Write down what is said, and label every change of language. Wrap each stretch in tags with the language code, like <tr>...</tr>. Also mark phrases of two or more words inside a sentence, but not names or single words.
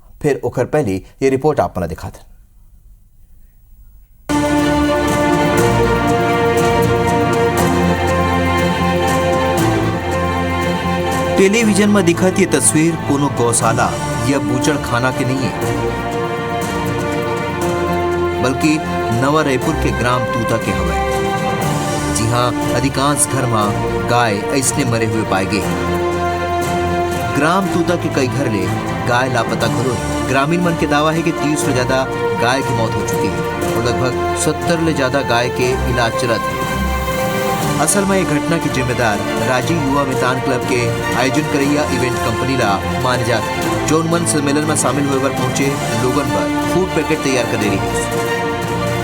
<hne>फिर ओखर पहली ये रिपोर्ट आप मन दिखाते। टेलीविजन में दिखत ये तस्वीर कोनो गौशाला या बूचड़ खाना के नहीं है, बल्कि नवा रायपुर के ग्राम तूता के हवे। जी हाँ, अधिकांश घर में गाय ऐसने मरे हुए पाए गए। ग्राम तूता के कई घर ले गाय लापता घरों है। ग्रामीण मन के दावा है कि 30 से ज्यादा गाय की मौत हो चुकी है और लगभग 70 ले ज्यादा गाय के इलाज चलत है। असल में ये घटना की जिम्मेदार राजीव युवा मितान क्लब के आयोजन करैया इवेंट कंपनी ला माने जाते हैं, जो मन सम्मेलन में शामिल हुए पर पहुंचे लोगन पर food packet तैयार कर रही।</hne>